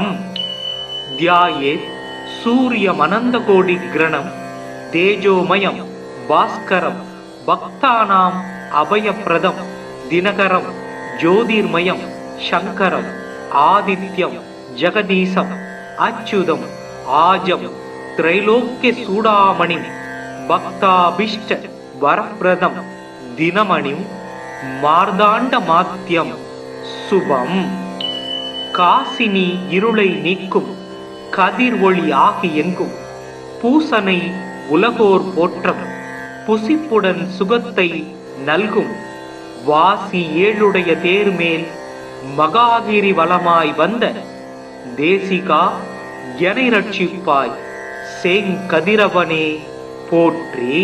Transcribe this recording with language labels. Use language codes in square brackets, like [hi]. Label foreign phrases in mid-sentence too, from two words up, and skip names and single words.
[sa] ध्यायेत् सूर्यमनन्तकोटिग्रणं तेजोमयं भास्करं भक्तानाम् अभयप्रदं दिनकरं ज्योतिर्मयं शङ्करम् आदित्यं जगदीशम् अच्युतम् आजं त्रैलोक्यचूडामणिं भक्ताभीष्ट वरप्रदं दिनमणिं मार्ताण्डमात्यं शुभं। [ta] காசினி இருளை நீக்கும் கதிர் ஒளி ஆகி எங்கும் பூசனை உலகோர் போற்றம் புசிப்புடன் சுகத்தை நல்கும் வாசி ஏழுடைய தேர்மேல் மகாகிரி வலமாய் வந்த தேசிகா எனை ரட்சிப்பாய் செங்கதிரவனே போற்றி.